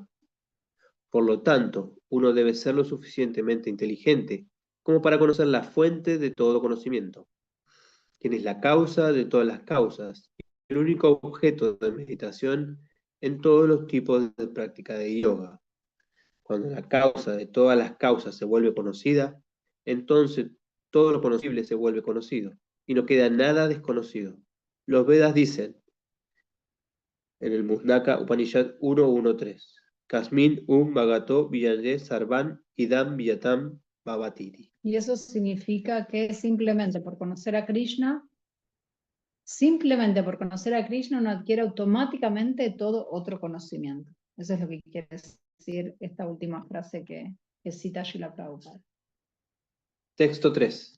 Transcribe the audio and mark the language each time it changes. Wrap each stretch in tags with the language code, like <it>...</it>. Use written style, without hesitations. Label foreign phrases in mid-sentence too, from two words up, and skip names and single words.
<es>Por lo tanto, uno debe ser lo suficientemente inteligente como para conocer la fuente de todo conocimiento, quien es la causa de todas las causas, el único objeto de meditación en todos los tipos de práctica de yoga. Cuando la causa de todas las causas se vuelve conocida, entonces todo lo conocible se vuelve conocido, y no queda nada desconocido. Los Vedas dicen, en el</es> <sa>Musnaka Upanishad 1.1.3, Kasmin Bhagato Vijayé Sarvan Idam Viyatam Bhavatiri.</sa> <es>Y eso significa que simplemente por conocer a Krishna uno adquiere automáticamente todo otro conocimiento. Eso es lo que quiere decir esta última frase que cita Srila Prabhupada. Texto 3.</es>